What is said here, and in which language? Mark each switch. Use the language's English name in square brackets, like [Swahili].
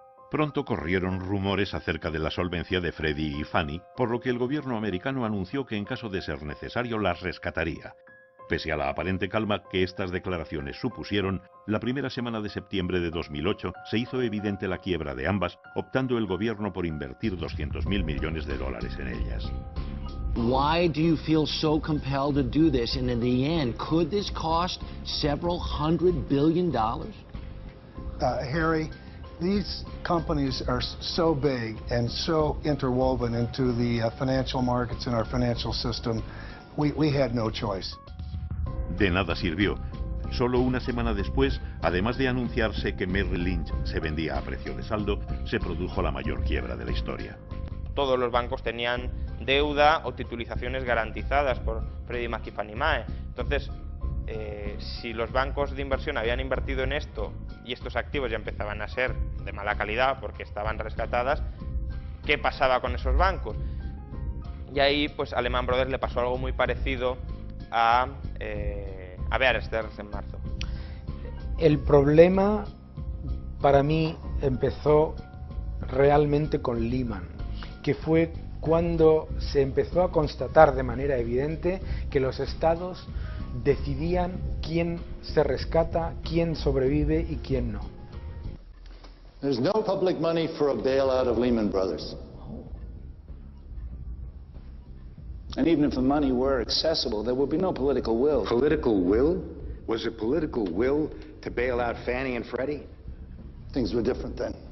[Spanish] Pronto corrieron rumores acerca de la solvencia de Freddie y Fannie, por lo que el gobierno americano anunció que en caso de ser necesario las rescataría. Pese a la aparente calma que estas declaraciones supusieron, la primera semana de septiembre de 2008 se hizo evidente la quiebra de ambas, optando el gobierno por invertir $200.000 millones en ellas. [English] Why do you feel so compelled to do this? And in the end, could this cost several $100 billion? Harry, these companies are so big and so interwoven into the financial markets and our financial system, we had no choice. [Spanish] De nada sirvió. Solo una semana después, además de anunciarse que Merrill Lynch se vendía a precio de saldo, se produjo la mayor quiebra de la historia. Todos los bancos tenían deuda o titulizaciones garantizadas por Freddie Mac y Fannie Mae. Entonces, si los bancos de inversión habían invertido en esto y estos activos ya empezaban a ser de mala calidad porque estaban rescatadas, ¿qué pasaba con esos bancos? Y ahí, pues, a Lehman Brothers le pasó algo muy parecido a Bear Stearns en marzo. El problema para mí empezó realmente con Lehman, que fue cuando se empezó a constatar de manera evidente que los estados decidían quién se rescata, quién sobrevive y quién no. [English] There's no public money for a bailout of Lehman Brothers. And even if the money were accessible, there would be no political will. Political will? Was it political will to bail out Fannie and Freddie? Things were different then.